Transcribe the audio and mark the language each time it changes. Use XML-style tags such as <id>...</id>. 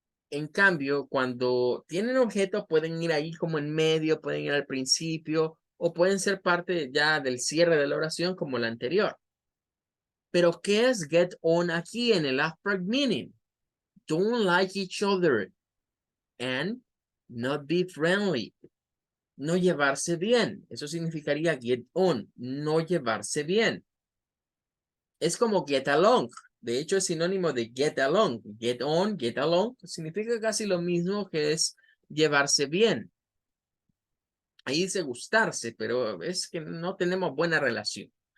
<es>En cambio, cuando tienen objeto pueden ir ahí como en medio, pueden ir al principio o pueden ser parte ya del cierre de la oración como la anterior. Pero ¿qué es get on aquí en el abstract meaning?</es> <en>Don't like each other and not be friendly.</en> <es>No llevarse bien. Eso significaría get on, no llevarse bien. Es como get along. De hecho, es sinónimo de get along. Get on, get along. Significa casi lo mismo que es llevarse bien. Ahí dice gustarse, pero es que no tenemos buena relación.</es>